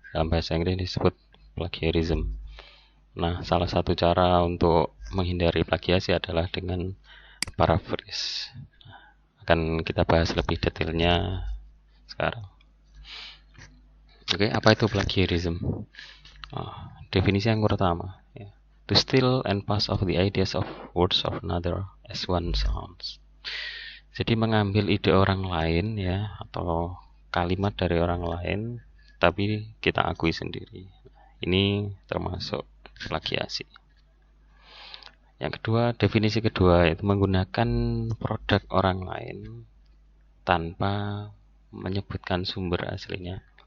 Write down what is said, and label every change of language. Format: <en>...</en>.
<id>Dalam bahasa Inggris disebut plagiarism. Nah, salah satu cara untuk menghindari plagiasi adalah dengan paraphrase. Akan kita bahas lebih detailnya sekarang. Oke, apa itu plagiarism? Definisi yang pertama, ya.</id> <en>To steal and pass off the ideas of words of another as one sounds.</en> <id>Jadi mengambil ide orang lain ya, atau kalimat dari orang lain, tapi kita akui sendiri. Ini termasuk plagiasi. Yang kedua, definisi kedua itu menggunakan produk orang lain tanpa menyebutkan sumber aslinya.</id>